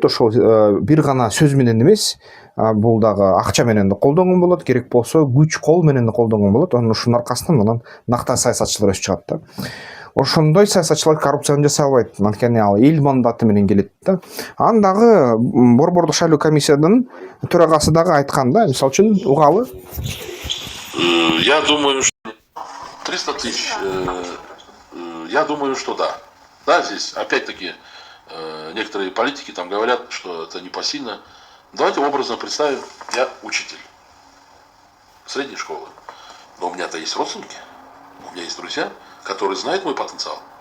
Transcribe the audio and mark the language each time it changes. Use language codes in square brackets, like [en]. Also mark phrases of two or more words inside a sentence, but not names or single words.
[ky] Ошол бир гана сөз менен эмес, бул дагы акча менен да колдонгон болот, керек болсо күч кол менен да колдонгон болот. Ошонун аркасынан анан нактан саясатчылар өсүп чыгат да. Ошондой саясатчылар коррупцияны жасай албайт, анткени ал эл мандаты менен келет да. Анан дагы борбордук шайлоо комиссиянын төрагасы дагы айткан да, мисалы үчүн угалы. [ru] Я думаю, что 300 тысяч, я думаю, что да. Да, здесь опять-таки некоторые политики там говорят, что это непосильно. Давайте образно представим, я учитель средней школы, но у меня-то есть родственники, у меня есть друзья, которые знают мой потенциал.